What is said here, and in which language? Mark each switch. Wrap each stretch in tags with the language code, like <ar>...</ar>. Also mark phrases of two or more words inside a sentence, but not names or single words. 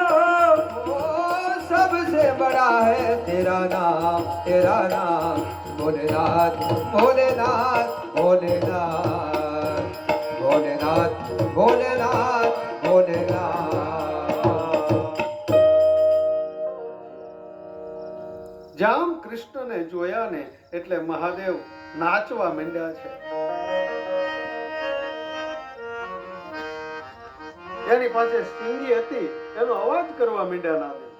<hi>ओ सबसे बड़ा है तेरा नाम भोलेनाथ भोलेनाथ भोलेनाथ भोलेनाथ भोलेनाथ भोलेनाथ</hi> <gu>જામ કૃષ્ણને જોયા ને એટલે મહાદેવ નાચવા માંડ્યા છે. એની પાસે સિંગી હતી એનો અવાજ કરવા માંડ્યા નાદેવ.</gu>